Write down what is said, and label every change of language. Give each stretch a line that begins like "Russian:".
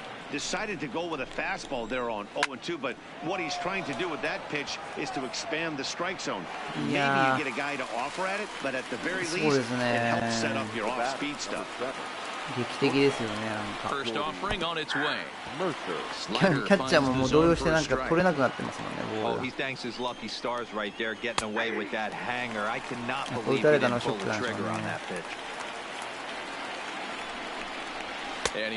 English: Decided to go with a fastball there on 0-2, but what he's trying to do with that pitch is to expand the strike zone. Maybe you get a guy to offer at it, but at the very least, it helps set up your off-speed stuff.
Japanese: 劇的ですよね、なんか。
English: First offering on its way.
Japanese: キャッチャーももう動揺してなんか取れなくなってますもんね、ボールが。
English: he thanks his lucky stars right there, getting away with that hanger. I cannot believe he didn't pull the trigger on that pitch.